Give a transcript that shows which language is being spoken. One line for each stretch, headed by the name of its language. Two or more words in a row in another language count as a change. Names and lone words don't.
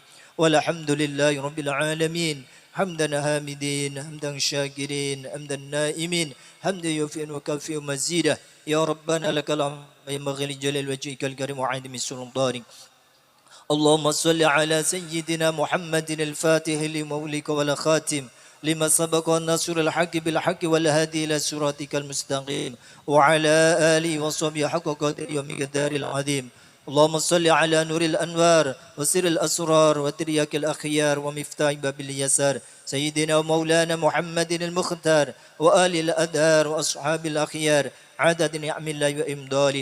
Arabic: والحمد لله رب العالمين. حمدا حامدين، حمدا شاكرين، حمدا ناعمين، حمدا يوافي وكافئ مزيده. يا ربنا لك الحمد ينبغي لجلال وجهك الكريم وعظيم سلطانك. اللهم صل على سيدنا محمد الفاتح لما أغلق والخاتم لما سبق النصر الحق بالحق والهادي إلى صراطك المستقيم وعلى آله وصحبه حق قدره ومقدار العظيم. اللهم صل على نور الأنوار وسر الأسرار وترياك الأخيار ومفتاح باب اليسار سيدنا ومولانا محمد المختار وآل الأدهار وأصحاب الأخيار عدد نعم الله وإمداله.